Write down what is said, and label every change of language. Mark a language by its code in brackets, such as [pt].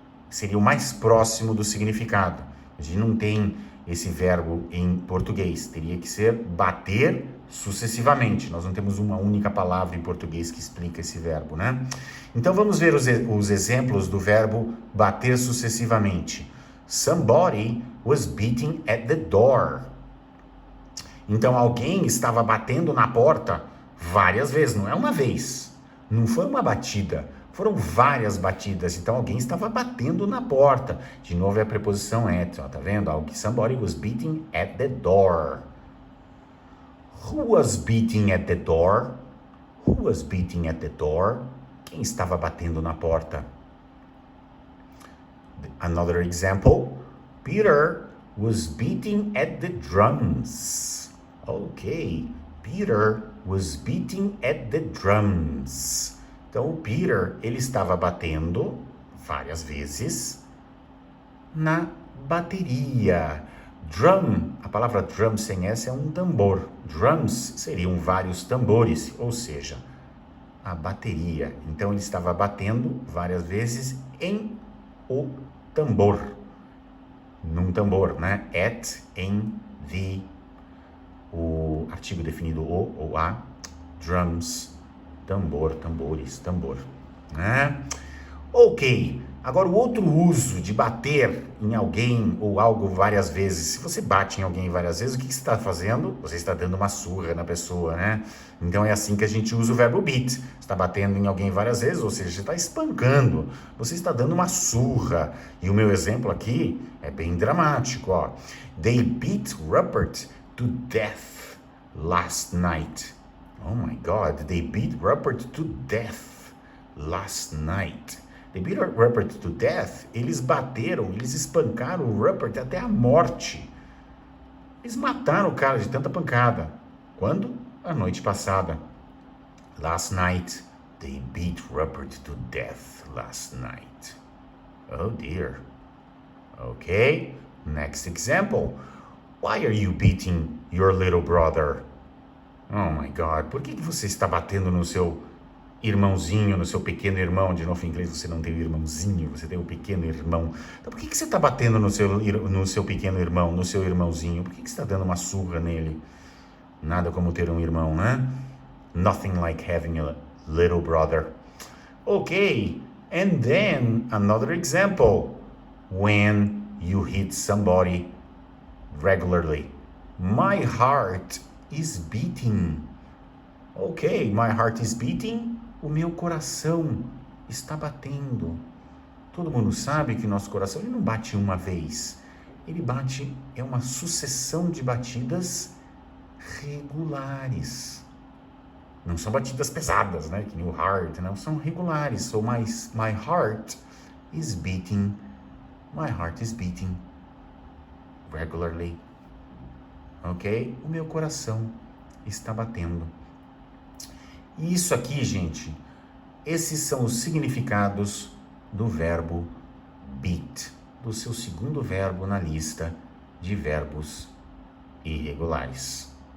[pt] Seria o mais próximo do significado. A gente não tem esse verbo em português. Teria que ser bater sucessivamente. Nós não temos uma única palavra em português que explica esse verbo, né? Então vamos ver os exemplos do verbo bater sucessivamente. [en] Somebody was beating at the door. [pt] Então alguém estava batendo na porta várias vezes, não é uma vez. Não foi uma batida, foram várias batidas. Então alguém estava batendo na porta. De novo é a preposição at, ó, tá vendo? [en] Somebody was beating at the door. Who was beating at the door? Who was beating at the door? [pt] Quem estava batendo na porta? [en] Another example. Peter was beating at the drums. Ok. Peter was beating at the drums. [pt] Então, o Peter, ele estava batendo várias vezes na bateria. Drum, a palavra drum sem S é um tambor. Drums seriam vários tambores, ou seja, a bateria. Então, ele estava batendo várias vezes em o tambor. Num tambor, né? At, em, the, o artigo definido o ou a, drums, tambor, tambores, tambor, né? Ok, agora o outro uso de bater em alguém ou algo várias vezes. Se você bate em alguém várias vezes, o que você está fazendo? Você está dando uma surra na pessoa, né? Então é assim que a gente usa o verbo beat. Você está batendo em alguém várias vezes, ou seja, você está espancando. Você está dando uma surra. E o meu exemplo aqui é bem dramático, ó. [en] They beat Rupert to death last night. Oh my God, they beat Rupert to death last night. They beat Rupert to death. [pt] Eles bateram, eles espancaram o Rupert até a morte. Eles mataram o cara de tanta pancada. Quando? A noite passada. [en] Last night, they beat Rupert to death last night. Oh dear. Okay, next example. Why are you beating your little brother? Oh my God, [pt] por que você está batendo no seu irmãozinho, no seu pequeno irmão? De novo, em inglês você não tem o irmãozinho, você tem o pequeno irmão. Então por que você está batendo no seu pequeno irmão, no seu irmãozinho? Por que você está dando uma surra nele? Nada como ter um irmão, né? [en] Nothing like having a little brother. Okay, and then another example. When you hit somebody regularly. My heart is beating. Ok, my heart is beating. [pt] O meu coração está batendo. Todo mundo sabe que nosso coração ele não bate uma vez. Ele bate, é uma sucessão de batidas regulares. Não são batidas pesadas, né? Que nem o heart, não. São regulares. [en] So my heart is beating. My heart is beating regularly. Ok? [pt] O meu coração está batendo. E isso aqui, gente, esses são os significados do verbo beat, do seu segundo verbo na lista de verbos irregulares.